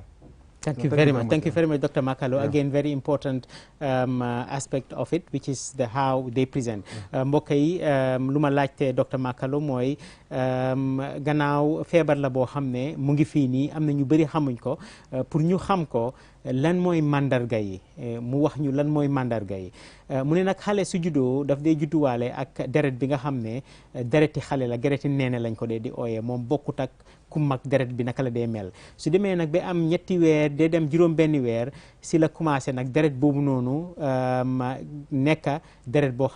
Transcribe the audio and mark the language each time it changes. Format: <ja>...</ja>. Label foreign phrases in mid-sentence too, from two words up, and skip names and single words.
<en>Thank you very much. Thank you very much, Dr. Makalo. Again, very important aspect of it, which is the how they present.</en> <wo>Mbokk yi lu ma laajte Dr. Makalo mooy gannaaw feebar la boo xam ne mu ngi fii nii am na ñu bëri xamuñ ko pour ñu xam ko lan mooy mandarga yi mu wax ñu lan mooy mandarga yi mu ne nag xale su juddoo daf dee judduwaale ak deret bi nga xam ne dereti xale la dereti neene lañ ko dee di ooyee moom bokkut ak ku mag deret bi naka la dee mel su demee nag ba am ñetti weer dee dem juróom benni weer si la commencé nag deret boobu noonu nekka deret boo</wo>